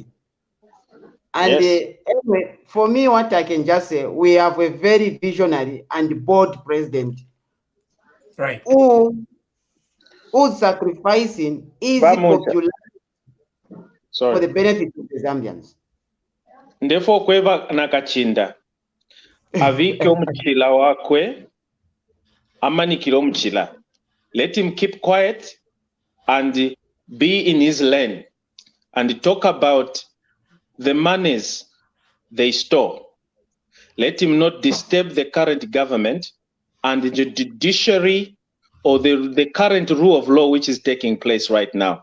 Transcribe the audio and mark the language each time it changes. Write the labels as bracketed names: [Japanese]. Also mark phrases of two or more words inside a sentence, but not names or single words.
[English] And Yes. Anyway, for me, what I can just say, we have a very visionary and bold president, right, who's sacrificing easy popularity for the benefit of the Zambians. [Bemba] Ndefo kweva nakachinda avike omuchila wakwe amanikile omuchila. [English] Let him keep quiet and be in his lane and talk about the monies they store. Let him not disturb the current government and the judiciary or the current rule of law which is taking place right now.